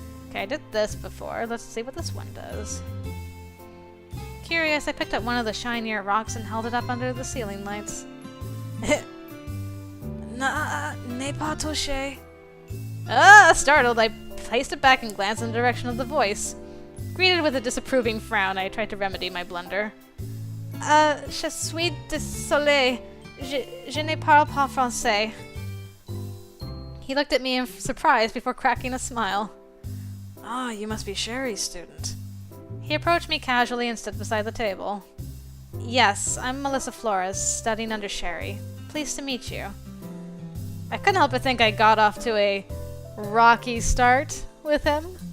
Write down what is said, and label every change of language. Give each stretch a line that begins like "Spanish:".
English: Okay, I did this before. Let's see what this one does. Curious, I picked up one of the shinier rocks and held it up under the ceiling lights. Ne pas toucher. Startled, I placed it back and glanced in the direction of the voice. Greeted with a disapproving frown, I tried to remedy my blunder.
French: Je suis désolé. Je ne parle pas français.
English: He looked at me in surprise before cracking a smile. Ah, you must be Sherry's student. He approached me casually and stood beside the table. Yes, I'm Melissa Flores, studying under Sherry. Pleased to meet you. I couldn't help but think I got off to a rocky start with him.